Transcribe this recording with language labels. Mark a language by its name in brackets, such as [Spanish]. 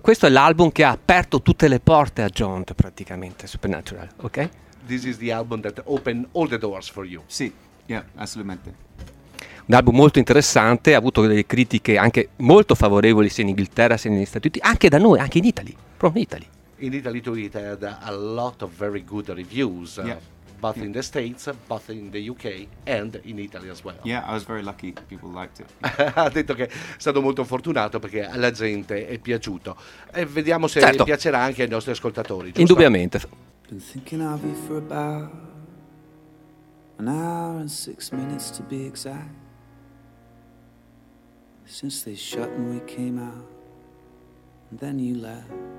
[Italian] Questo è l'album che ha aperto tutte le porte a Jont, praticamente, Supernatural, ok? [English] This is the album that opened all the doors for you. [Italian] Sì, yeah, assolutamente. Un album molto interessante, ha avuto delle critiche anche molto favorevoli sia in Inghilterra sia negli Stati Uniti, anche da noi, anche in Italy. [English] In Italy too, it had a lot of very good reviews. Yeah. both in the States, both in the UK and in Italy as well. Yeah, I was very lucky people liked it. [Italian] Ha detto che è stato molto fortunato perché alla gente è piaciuto. E vediamo se certo. piacerà anche ai nostri ascoltatori, giusto? Indubbiamente. [English] Been thinking of you for about an hour and 6 minutes to be exact. Since they shut and we came out, and then you left.